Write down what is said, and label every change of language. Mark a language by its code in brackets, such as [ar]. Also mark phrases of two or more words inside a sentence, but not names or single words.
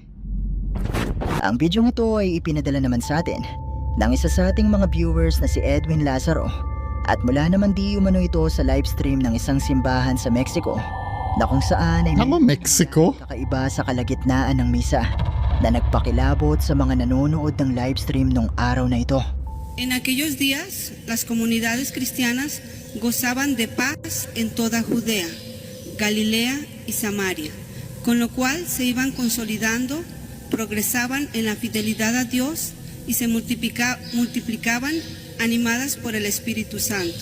[tl] Ang video ito ay ipinadala naman sa atin ng isa sa ating mga viewers na si Edwin Lazaro at mula naman di umano ito sa livestream ng isang simbahan sa Mexico na kung saan ay Ako, Mexico? kakaiba sa kalagitnaan ng misa na nagpakilabot sa mga nanonood ng livestream nung araw na ito. [es] En aquellos días, las comunidades cristianas gozaban de paz en toda Judea, Galilea y Samaria, con lo cual se iban consolidando, progresaban en la fidelidad a Dios y se multiplicaban animadas por el Espíritu Santo.